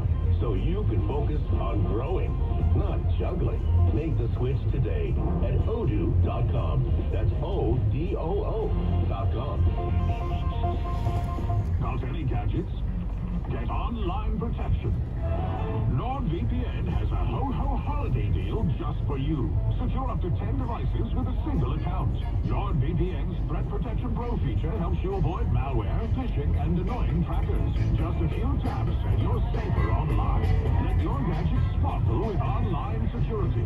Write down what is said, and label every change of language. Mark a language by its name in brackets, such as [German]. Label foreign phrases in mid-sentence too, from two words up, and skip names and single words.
[English] So you can focus on growing, not juggling. Make the switch today at odoo.com. That's ODOO.com. Got any gadgets? Get online protection. NordVPN has a ho-ho holiday deal just for you. Secure up to 10 devices with a single account. NordVPN's Threat Protection Pro feature helps you avoid malware, phishing, and annoying trackers. Just a few taps and you're safer online. Let your gadgets sparkle with online security.